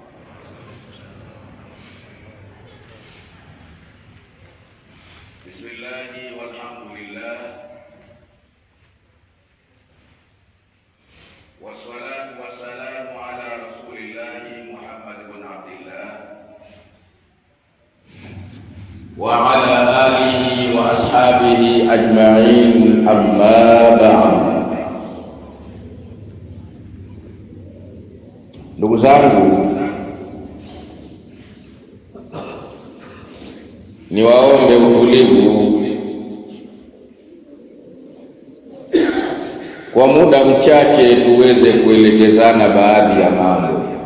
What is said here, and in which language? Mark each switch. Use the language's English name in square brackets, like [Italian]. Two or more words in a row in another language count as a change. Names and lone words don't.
[Arabic] بسم الله والحمد لله والصلاة والسلام على رسول الله محمد بن عبد الله وعلى آله وأصحابه أجمعين أما بعد. [Swahili] Ndugu zangu, niwaombe utulivu kwa muda mchache tuweze kuelekezana baadhi ya mambo.